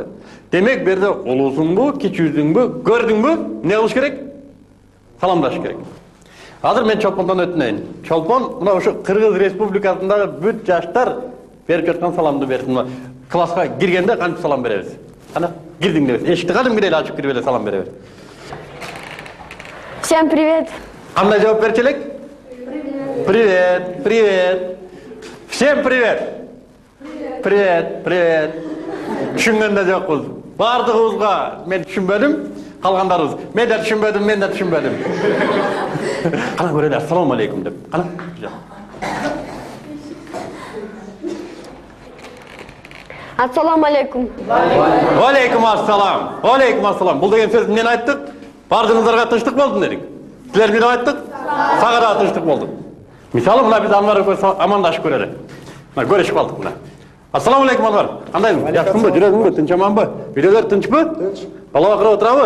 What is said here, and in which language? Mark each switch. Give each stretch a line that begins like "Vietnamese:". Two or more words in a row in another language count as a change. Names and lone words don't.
Kyrgyz: Демек бу жерде улуусуңбу, кичүүсүңбү, көрдүңбү, эмне кылыш керек? Саламдаш керек. Азыр мен Чолпондон өтүнөйүн. Чолпон мына ошо Кыргыз Республикасындагы бүт жаштар берип жаткан саламды берсин. Класска киргенде кантип салам беребиз? Кана кирдиң дебиз. Эшикти кадимкидей эле ачып кирип эле салам бере бер.
Russian: Всем привет.
Kyrgyz: Кандай жооп берчү элек?
Russian: Привет, привет. Всем привет. Привет, привет.
Kyrgyz: Түшүнгөн да жокпуз. Бардыгыбызга мен түшүнбөдүм, калгандарыбыз. Мен да түшүнбөдүм. Кана көрөлү,
Arabic: السلام عليكم
Kyrgyz: деп. Кана.
Arabic: السلام عليكم. عليكم السلام. عليكم السلام.
Kyrgyz: Бул деген сөз эмнени айттык? Бардыгыңыздарга тынчтык болдун дедик. Силер эмне айттык? Сага да тынчтык болду. Мисалы мына биз Анвар амандашып көрөлү. Мына көрүшүп калдык мына.
Arabic: السلام عليكم Анвар.
Kyrgyz: Кандайсың? Жакшысыңбы? Жүрөгүңбү? Тынч аманбы? Үйлөр тынчпы? Тынч. Бала бакыра отурабы?